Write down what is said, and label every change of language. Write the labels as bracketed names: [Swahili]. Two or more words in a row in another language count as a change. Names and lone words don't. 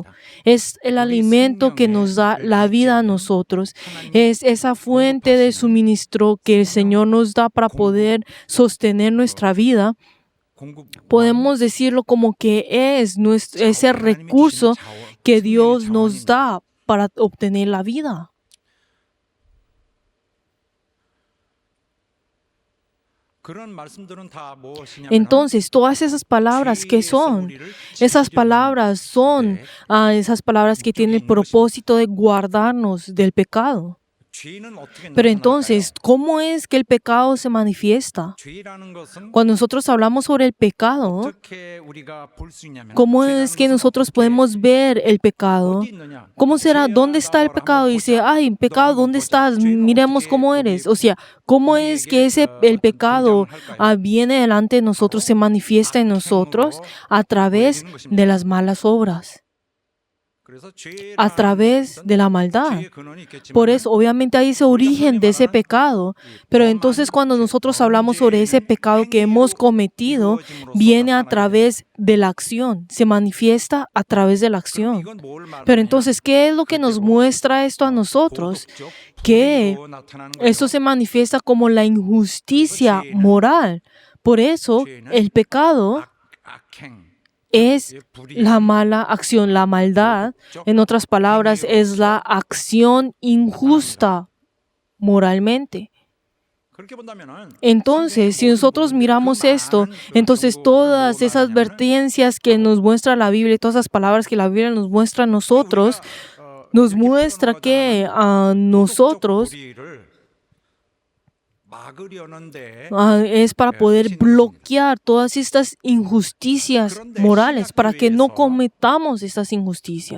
[Spanish] Es el alimento que nos da la vida a nosotros. Es esa fuente de suministro que el Señor nos da para poder sostener nuestra vida. Podemos decirlo como que es ese recurso que Dios nos da para obtener la vida. [Korean] 그런 말씀들은 다 무엇이냐면 [Spanish] Entonces, todas esas palabras, ¿qué son? Esas palabras son esas palabras que tienen el propósito de guardarnos del pecado. [Korean] 죄는 어떻게 [Spanish] Pero [Korean] 나타날까요? [Spanish] entonces, ¿cómo es que el pecado se manifiesta? [Korean] 죄라는 것은 [Spanish] Cuando nosotros hablamos sobre el pecado, [Korean] 어떻게 우리가 볼 수 있냐면 [Spanish] ¿cómo [Korean] 죄라는 [Spanish] es que [Korean] 것은 [Spanish] nosotros [Korean] 어떻게 [Spanish] podemos ver el pecado? [Korean] 어디 있느냐? [Spanish] ¿Cómo será? [Korean] 죄야, [Spanish] ¿Dónde está el [Korean] 나와라, [Spanish] pecado? [Korean] 한번 [Spanish] Dice, [Korean] 보자. [Spanish] ay, [Korean] 너 [Spanish] pecado, [Korean] 한번 [Spanish] ¿dónde [Korean] 보자. [Spanish] estás? [Korean] 죄는 [Spanish] Miremos [Korean] 어떻게 [Spanish] cómo [Korean] 우리 [Spanish] eres. O sea, ¿cómo es que ese, el pecado viene delante de nosotros, se manifiesta en nosotros a través de las malas obras, [Korean] 그래서 죄라는 [Spanish] a través de la maldad? [Korean] 죄의 근원이 있겠지만 [Spanish] Por eso, obviamente, hay ese origen de ese pecado. Pero entonces, cuando nosotros hablamos sobre ese pecado que hemos cometido, viene a través de la acción, se manifiesta a través de la acción. [Korean] 이건 뭘 말하느냐? [Spanish] Pero entonces, ¿qué es lo que nos muestra esto a nosotros? [Korean] 도덕적 [Spanish] Que [Korean] 불의로 나타나는 [Spanish] eso [Korean] 거죠. [Spanish] se manifiesta como la injusticia moral. Por eso, el pecado [Korean] 악행, [Spanish] es [Korean] 불의, [Spanish] la mala acción, la maldad. En otras palabras, es la acción injusta moralmente. [Korean] 그렇게 본다면은 [Spanish] Entonces, si nosotros miramos esto, entonces todas esas advertencias que nos muestra la Biblia, todas esas palabras que la Biblia nos muestra a nosotros, nos muestra que a nosotros es para poder bloquear todas estas injusticias morales, para que no cometamos estas injusticias.